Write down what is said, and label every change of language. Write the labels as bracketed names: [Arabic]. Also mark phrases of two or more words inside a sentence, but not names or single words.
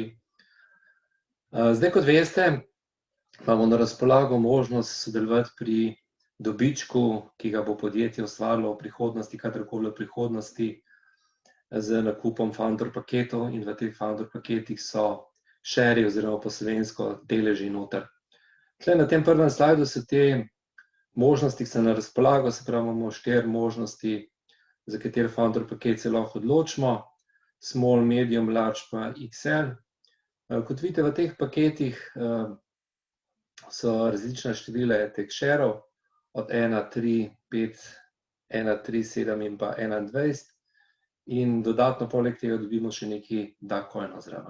[Slovenian] Zdaj, kot veste, imamo na razpolago možnost sodelovati pri dobičku, ki ga bo podjetje ustvarilo v prihodnosti, kadarkoli v prihodnosti, z nakupom founder paketov, in v teh founder paketih so share oziroma po slovensko deleži noter. Tule na tem prvem slajdu so te možnosti, ki so na razpolago, se pravi, imamo 4 možnosti, za kateri founder paket se lahko odločimo: [English] small, medium, large pa XL. [Slovenian] Kot vidite, v teh paketih so različna števila teh shareov, od 1, 3, 5, 1, 3, 7 in pa 21, in dodatno poleg tega dobimo še nekaj DAcoinov zraven.